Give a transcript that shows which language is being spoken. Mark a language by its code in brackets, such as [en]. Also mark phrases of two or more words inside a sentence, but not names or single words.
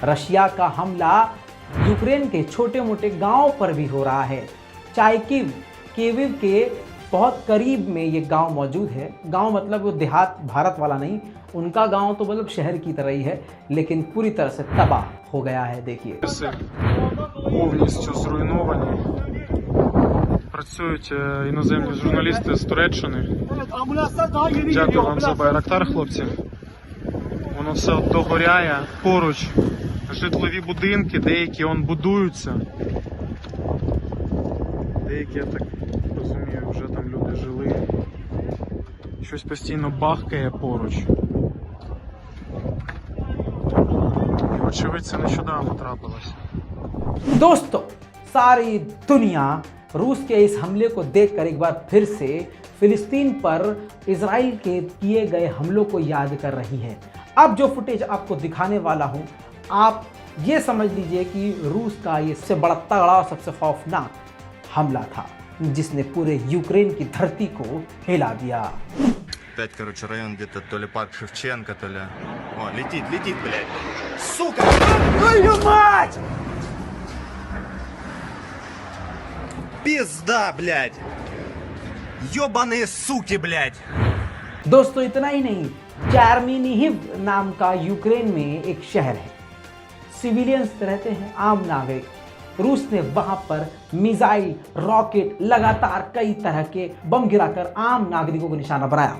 [hi] रशिया का हमला यूक्रेन के छोटे मोटे गांवों पर भी हो रहा है। चाइकिव, केविव के बहुत करीब में ये गांव मौजूद है। गांव मतलब वो देहात, भारत वाला नहीं, उनका गांव तो मतलब शहर की तरह ही है, लेकिन पूरी तरह से तबाह हो गया है। देखिए, [uk] Працюють іноземні журналісти з Туреччини. Дякую вам за Байрактар, хлопці. Воно все догоряє. Поруч житлові будинки, деякі будуються. Деякі, я так розумію, вже там люди жили. Щось постійно бахкає поруч. І очевидь, це нещодавно трапилося. [hi] दोस्तों, सारी दुनिया रूस के इस हमले को देखकर एक बार फिर से फिलिस्तीन पर इजराइल के किए गए हमलों को याद कर रही है। अब जो फुटेज आपको दिखाने वाला हूं, आप ये समझ लीजिए कि रूस का ये सबसे बड़ा तगड़ा और सबसे खौफनाक हमला था जिसने पूरे यूक्रेन की धरती को हिला दिया। [ru] Опять, короче, район где-то то ли парк Шевченко, то ли... О, летит, блядь. Сука! Твою мать! Пизда, блядь! Ёбаные суки, блядь! [hi] दोस्तों इतना ही नहीं, चेरनिहिव नाम का यूक्रेन में एक शहर है, सिविलियंस रहते हैं, आम नागरिक। रूस ने वहां पर मिसाइल, रॉकेट, लगातार कई तरह के बम गिराकर आम नागरिकों को निशाना बनाया।